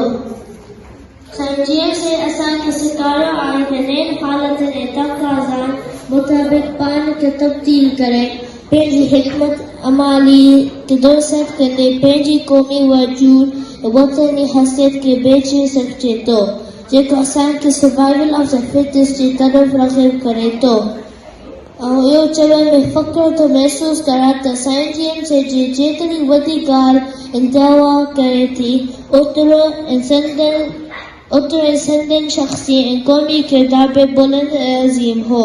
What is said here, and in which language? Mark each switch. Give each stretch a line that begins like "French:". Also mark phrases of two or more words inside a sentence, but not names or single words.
Sindhi: साईं GMC असांखे सेखारियो आहे त नयुनि हालतुनि ऐं तक़ाज़नि मुताबिक़ पाण खे तब्दील करे पंहिंजी हिकमत अमाली खे दुरुस्त कंदे पंहिंजी क़ौमी वजूद ऐं वतनी हैसियत खे बेचे सघिजे थो, जेको असांखे
English: survival of the fittest
Sindhi: जी तरफ़ राग़िब करे थो। ऐं इहो चवण में फ़ख्रु थो महसूसु करां त साईं GMC जी जेतिरी वॾी ॻाल्हि ऐं दावा करे थी, ओतिरो ऐं संदनि शख़्सी ऐं क़ौमी किरदार बि बुलंद ऐं अज़ीम हो।